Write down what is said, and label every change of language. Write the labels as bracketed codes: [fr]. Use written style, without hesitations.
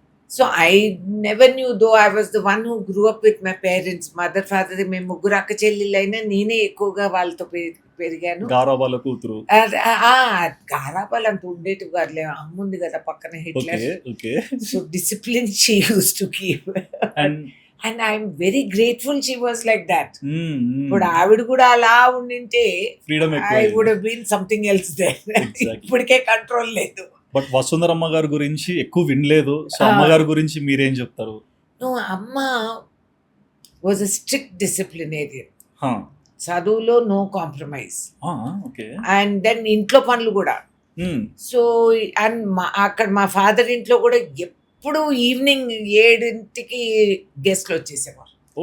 [en] So I never knew, though I was the one who grew up with my parents, mother father. [te] మేము ముగ్గురు అక్క చెల్లెళ్ళైనా నేనే ఎక్కువగా వాళ్ళతో పెరిగాను. గారాబాల కూతురు. గారాబాలు అంత ఉండేటివి కాదులే, అమ్ముంది కదా పక్కన Hitler. [en] So discipline she used to keep. And I'm very grateful she was like that. But [te] ఆవిడ కూడా అలా ఉండింటే [en] I would have been something else there. [te] ఇప్పటికే కంట్రోల్ లేదు. బట్ వసుంధరమ్మ గారి గురించి ఎక్కువ వినలేదు. సో అమ్మగారి గురించి మీరేం చెప్తారు? [en] అమ్మ was a strict disciplinarian. [te] చదువులో [en] No compromise. And then [te] ఇంట్లో పనులు కూడా. సో అండ్ అక్కడ మా ఫాదర్ ఇంట్లో కూడా ఇప్పుడు ఈవినింగ్ 7 గెస్ట్లు వచ్చేసేవారు.